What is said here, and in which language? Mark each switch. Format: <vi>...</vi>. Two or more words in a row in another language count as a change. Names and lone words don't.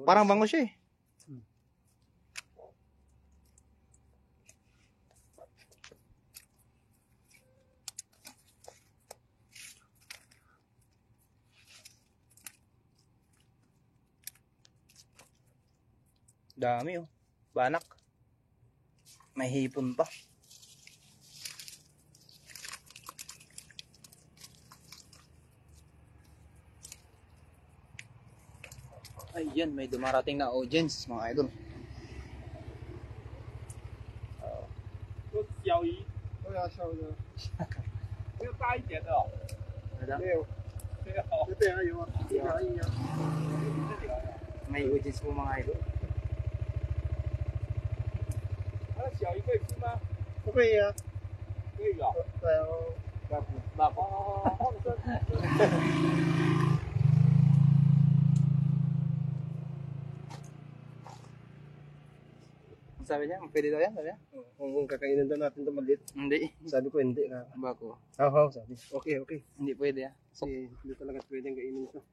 <tl>Parang bango siya eh. Dami oh. Banak. May hipon pa. Ayan, may dumarating na audience mga idol.</tl> <zh>小鱼，都要笑的。要大一点的哦。没有，对哦，这边还有啊，一条一样。</zh> <tl>May audience po mga idol.</tl> <zh>那小鱼可以吃吗？不可以啊。可以哦。对哦。那放生。</zh> <tl>Sabi niya, pwede daw yan, sabi niya. Kung kakainin daw natin ito maliit. Hindi. Sabi ko hindi ka. Bako. Haw, sabi.</tl> <en>Okay, okay.</en> <tl>Hindi pwede ah. Kasi hindi talaga pwedeng kainin ito.</tl>